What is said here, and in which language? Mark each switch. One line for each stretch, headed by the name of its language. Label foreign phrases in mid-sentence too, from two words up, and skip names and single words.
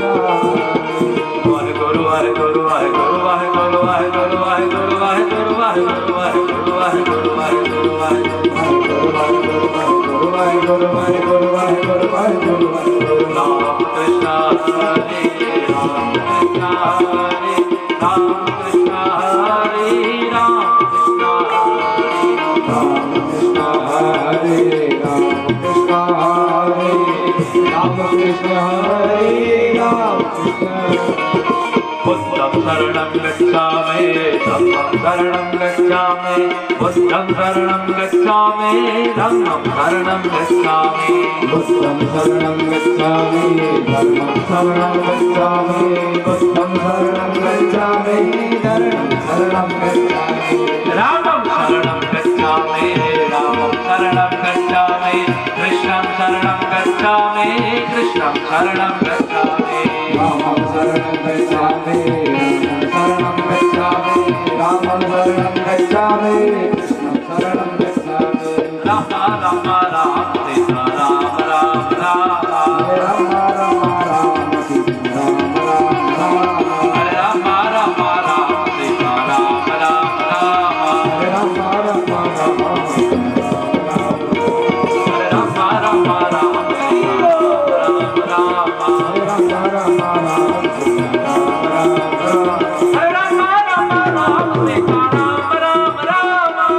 Sanskrit: हरे गुरु हरे गुरु हरे गुरु हरे गुरु हरे गुरु हरे गुरु हरे गुरु हरे गुरु हरे गुरु हरे गुरु हरे गुरु हरे राम कृष्ण हरे राम कृष्ण हरे राम कृष्ण हरे राम कृष्ण हरे राम कृष्ण हरे राम कृष्ण हरे राम कृष्ण हरे राम कृष्ण
Pali: बुद्धं शरणं गच्छामि धम्मं शरणं गच्छामि बुद्धं शरणं गच्छामि धम्मं शरणं गच्छामि बुद्धं शरणं गच्छामि धर्मं शरणं गच्छामि बुद्धं शरणं गच्छामि धर्मं शरणं गच्छामि
Sanskrit: रामं शरणं गच्छामि रामं शरणं गच्छामि कृष्णं शरणं गच्छामि कृष्णं शरणं गच्छामि रामं शरणं गच्छामि शरणं गच्छामि रामं शरणं गच्छामि कृष्णं शरणं गच्छामि राम राम राम सीता राम राम राम राम राम राम सीता राम राम राम हरे राम राम राम सीता राम राम राम राम राम राम हरे राम राम राम सीता राम राम हरे राम राम राम सीता राम राम राम